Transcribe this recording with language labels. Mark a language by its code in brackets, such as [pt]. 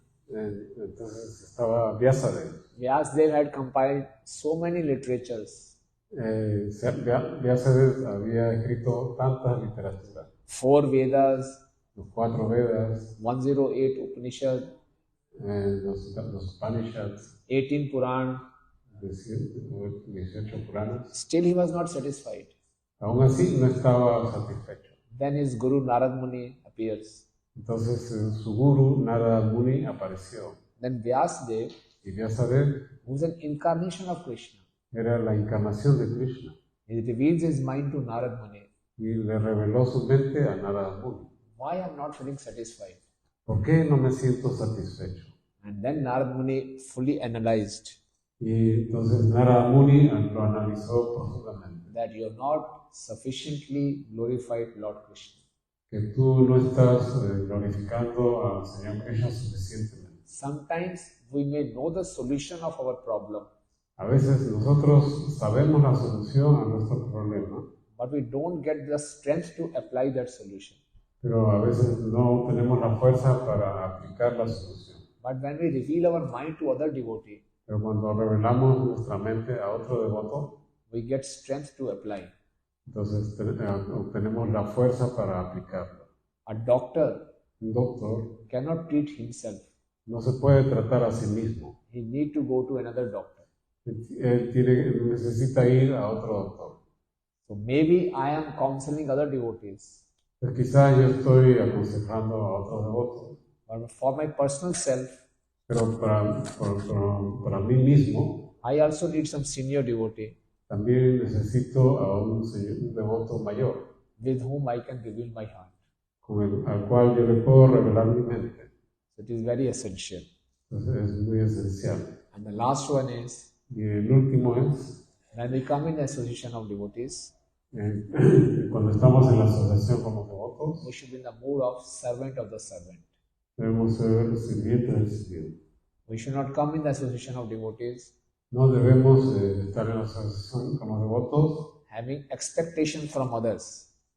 [es] Entonces estaba Vyasadeva. [en] Vyasadeva had compiled so many literatures. [es] Vyasadeva había escrito tantas literaturas. [en] 4 Vedas, [es] Los 4 Vedas, [en] 108 Upanishad, [es] los Upanishads, [en] 18 Puran. [es] 18 Puranas. [en] Still he was not satisfied. [es] Aún así no estaba satisfecho. [en] Then his guru Narad Muni appears. [es] Entonces su guru Narada Muni apareció. [en] Then Vyasadeva, [es] Y Vyasadeva [en] who was an incarnation of Krishna, [es] era la encarnación de Krishna. [en] he reveals his mind to Narad Muni. [es] Y le reveló su mente a Narada Muni. [en] Why I am not feeling satisfied? [es] ¿Por qué no me siento satisfecho? [en] And then Narad Muni fully analyzed [es] Y entonces Narada Muni lo analizó profundamente. [en] that you have not sufficiently glorified Lord Krishna. [es] Que tú no estás glorificando al Señor Krishna suficientemente. [en] Sometimes we may know the solution of our problem, [es] A veces nosotros sabemos la solución a nuestro problema, [en] but we don't get the strength to apply that solution. [es] pero a veces no tenemos la fuerza para aplicar la solución. [en] But when we reveal our mind to other devotee, [es] Pero cuando revelamos nuestra mente a otro devoto, [en] we get strength to apply. [es] entonces obtenemos la fuerza para aplicarlo. [en] A doctor [es] Un doctor [en] cannot treat himself. [es] no se puede tratar a sí mismo. [en] He need to go to another doctor. [es] Él necesita ir a otro doctor. [en] So maybe I am counseling other devotees, [es] Pues quizá yo estoy aconsejando a otros devotos, [en] but for my personal self, [es] pero para mí mismo [en] I also need some senior devotee [es] también necesito a un devoto mayor, [en] with whom I can reveal my heart. [es] al cual yo le puedo revelar mi mente. [en] So it is very essential. [es] Entonces es muy esencial. [en] And the last one is, [es] Y el último es, [en] when we come in the Association of Devotees, [es] cuando estamos en la asociación como devotos, [en] we should be in the mood of servant of the servant. [es] debemos ser sirvientes del sirviente. [en] We should not come in the Association of Devotees [es] No debemos estar en la asociación como devotos [en] having expectations from others.